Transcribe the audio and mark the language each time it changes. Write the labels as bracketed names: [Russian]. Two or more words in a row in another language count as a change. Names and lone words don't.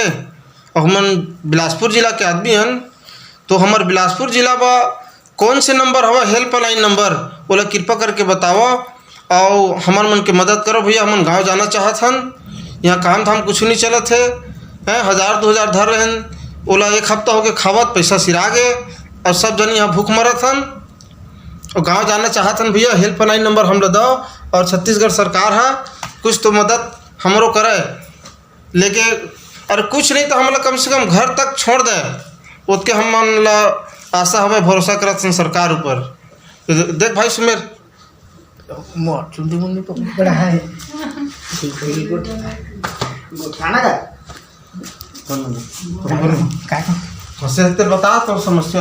[Chhattisgarhi] और हमन बिलासपुर जिला के आदमी हन, तो हमार बिलासपुर जिला बा कौन से नंबर हवा हेल्पलाइन नंबर, बोला कृपा करके बताओ और हमार मन के मदद करो भैया। हमन गाँव जाना चाहत हन, यहाँ काम धाम कुछ नहीं चलत है। 1000-2000 धर रहन, ओला 1 हफ्ता हो गए खावत, पैसा सिरा गए और सब जन यहाँ भूख मरत हन और गांव जाना चाहत हन। भैया हेल्पलाइन नंबर हम लो दो और छत्तीसगढ़ सरकार है कुछ तो मदद हमरो करे लेके, अरे कुछ नहीं तो हम कम से कम घर तक छोड़ दे, उसके हम मन ला आशा हमें भरोसा करत हन सरकार ऊपर। देख भाई सुमेर बता तो समस्या